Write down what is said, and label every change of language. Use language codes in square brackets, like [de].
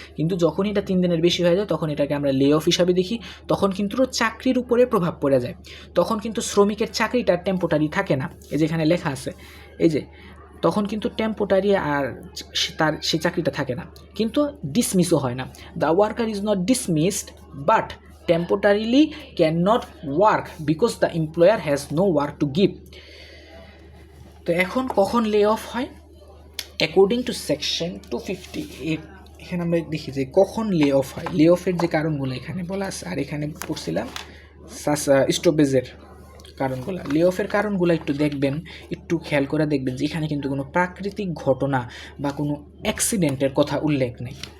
[bn] কিন্তু যখন এটা 3 দিনের বেশি হয়ে যায়, তখন এটাকে আমরা লে অফ হিসাবে দেখি, তখন কিন্তু চাকরির উপরে প্রভাব পড়ে যায়, তখন কিন্তু শ্রমিকের চাকরিটা টেম্পোরারি থাকে না, এই যেখানে লেখা আছে, এই যে তখন কিন্তু টেম্পোরারি আর তার সেই চাকরিটা থাকে না, কিন্তু ডিসমিসও হয় না। [en] The worker is not dismissed but temporarily cannot work because the employer has no work to give. [bn] তো এখন কখন লে অফ হয়, [en] according to section 258 [bn] এখানে আমরা দেখি যে কখন লে অফ হয়। লে অফের যে কারণগুলো এখানে বলা আছে, আর এখানে পড়ছিলাম স্টপেজের কারণগুলো। লে অফের কারণগুলো একটু দেখবেন, একটু খেয়াল করে দেখবেন যে এখানে কিন্তু কোনো প্রাকৃতিক ঘটনা বা কোনো অ্যাক্সিডেন্টের কথা উল্লেখ নেই।